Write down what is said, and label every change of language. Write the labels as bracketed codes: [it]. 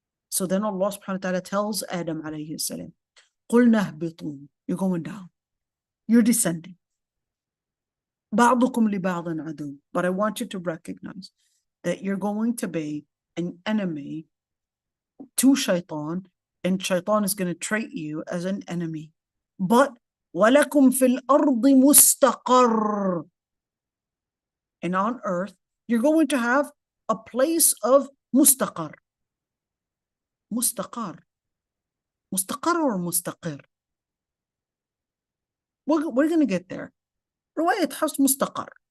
[en] So then Allah subhanahu wa ta'ala tells Adam alayhi salam, [ar] قُلْنَا اهْبِطُوا. [en] You're going down. You're descending. [ar] بَعْضُكُمْ لِبَعْضٍ عَدُوٌّ. [en] But I want you to recognize that you're going to be an enemy to shaitan, and shaitan is going to treat you as an enemy. But [ar] وَلَكُمْ فِي الْأَرْضِ مُسْتَقَرٌّ. [en] And on earth, you're going to have a place of mustaqar. Mustaqar. Mustaqar or mustaqir? We're going to get there. [ar] رواية حفص مستقر.